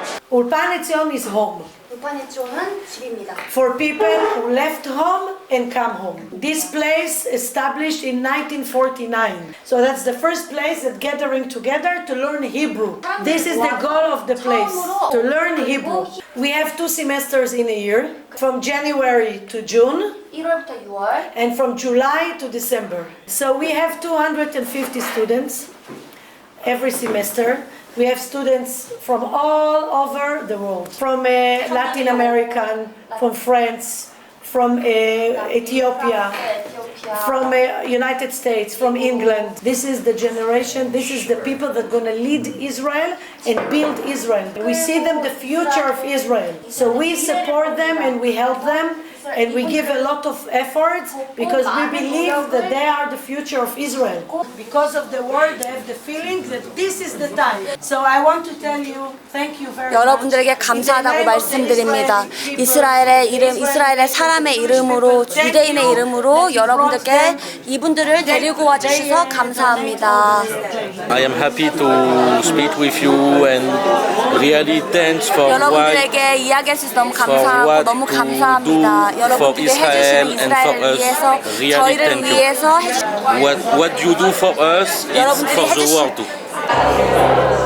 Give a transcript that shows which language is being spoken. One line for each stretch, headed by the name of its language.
English: Ulpan Etzion is home.
Korean: 울파네츠온은 집입니다.
English: For people who left home and come home. This place established in 1949. So that's the first place that gathering together to learn Hebrew. This is the goal of the place, to learn Hebrew. We have 2 semesters in a year, from January to June.
Korean: 1월부터 6월.
English: And from July to December. So we have 250 students every semester. We have students from all over the world, from Latin American, from France, from Ethiopia, from United States, from England. This is the generation, this is the people that are going to lead Israel and build Israel. We see them the future of Israel. So we support them and we help them. And we give a lot of effort because we believe that they are the future of Israel. Because of the word, they have the feeling that this is the time. So I want to tell you, thank you very much.
Korean: 여러분들에게 감사하다고 말씀드립니다. 이스라엘의 사람의 이름으로, 유대인의 이름으로 여러분들께 이분들을 데리고 와주셔서 감사합니다.
English: I am happy to speak with you and really thanks for
Korean: 여러분들에게 이야기할 수 있어서 너무 감사하고 너무 감사합니다. 여러분들이 해주신 이스라엘을 위해서 저희를 위해서
English: what you do for us is for the world too.